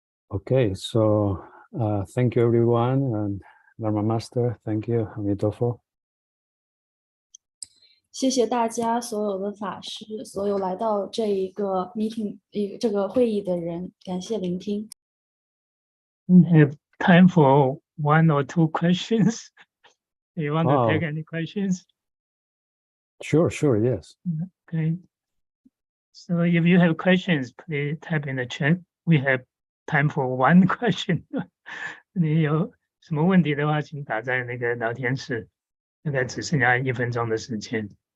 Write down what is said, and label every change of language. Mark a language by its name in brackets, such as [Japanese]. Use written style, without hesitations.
[English] Okay, so thank you everyone, and Dharma Master, thank you, Amitofo. [Chinese] 谢谢大家，所有的法师，所有来到这一个 meeting 这个会议的人，感谢聆听。 [English] We have time for 1 or 2 questions. Do you want to take any questions? Sure, yes. Okay. So if you have questions, please type in the chat. We have time for 1 question. [Chinese] 你有什么问题的话，请打在那个聊天室。大概只剩下1分钟的时间。